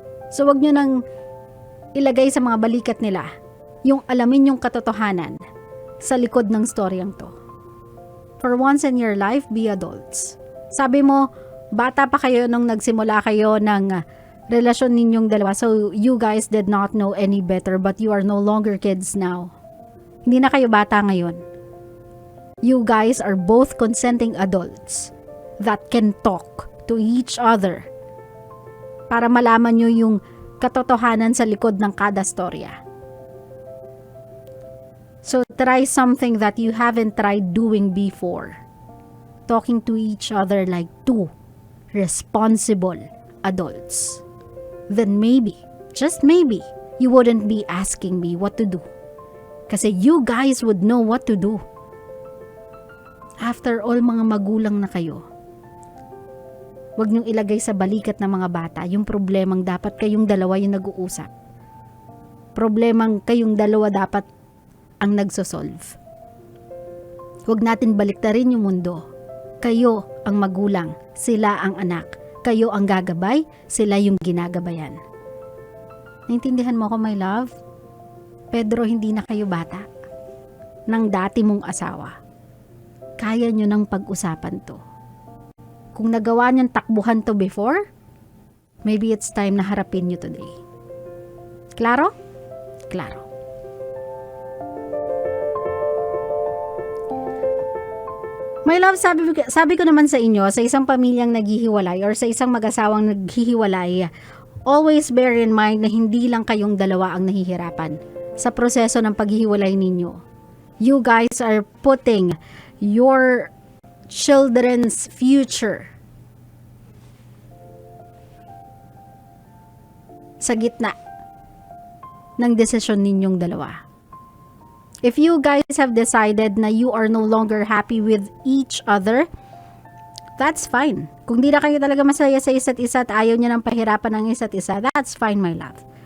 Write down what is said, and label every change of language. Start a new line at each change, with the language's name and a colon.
Filipino: So wag nyo nang ilagay sa mga balikat nila yung alamin yung katotohanan sa likod ng storyang to.
English: For once in your life, be adults.
Filipino: Sabi mo, bata pa kayo nung nagsimula kayo ng relasyon ninyong dalawa.
English: So you guys did not know any better but you are no longer kids now.
Filipino: Hindi na kayo bata ngayon.
English: You guys are both consenting adults that can talk to each other
Filipino: para malaman nyo yung katotohanan sa likod ng kada storya.
English: So try something that you haven't tried doing before. Talking to each other like two responsible adults. Then maybe, just maybe, you wouldn't be asking me what to do.
Filipino: Kasi
English: you guys would know what to do. After all,
Filipino: mga magulang na kayo. Huwag niyong ilagay sa balikat ng mga bata yung problemang dapat kayong dalawa yung nag-uusap. Problemang kayong dalawa dapat ang nagsosolve. Huwag natin baliktarin yung mundo. Kayo ang magulang, sila ang anak. Kayo ang gagabay, sila yung ginagabayan. Naintindihan mo ko, my love? Pedro, hindi na kayo bata. Nang dati mong asawa. Kaya nyo nang pag-usapan to. Kung nagawa niyong takbuhan to before,
English: maybe it's time
Filipino: na harapin nyo today. Klaro? Klaro. My love, sabi ko naman sa inyo, sa isang pamilyang naghihiwalay or sa isang mag-asawang naghihiwalay,
English: always bear in mind
Filipino: na hindi lang kayong dalawa ang nahihirapan sa proseso ng paghihiwalay ninyo.
English: You guys are putting your children's future
Filipino: sa gitna ng desisyon ninyong dalawa.
English: If you guys have decided na you are no longer happy with each other, that's fine.
Filipino: Kung di na kayo talaga masaya sa isa't isa at ayaw niya ng pahirapan ng isa't isa, that's fine, my love.